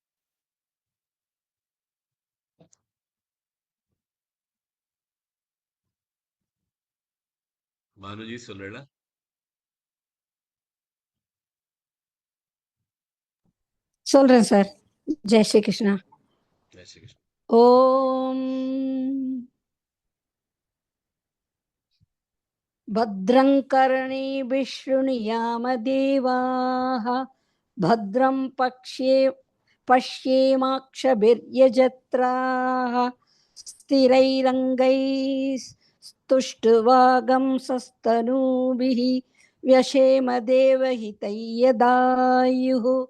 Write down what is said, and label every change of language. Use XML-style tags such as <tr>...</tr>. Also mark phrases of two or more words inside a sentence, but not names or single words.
<ta>பானுஜி சொல்லல. சொல்றேன் சார். ஜெய் ஸ்ரீ கிருஷ்ணா. ஜெய் ஸ்ரீ கிருஷ்ணா.</ta> <sa>ஓம் भद्रं कर्णेभिः शृणुयाम देवाः, भद्रं पश्येमाक्षभिर्यजत्राः, स्थिरैरङ्गैस्तुष्टुवागंसस्तनूभिः व्यशेम देवहितं यदायुः।</sa>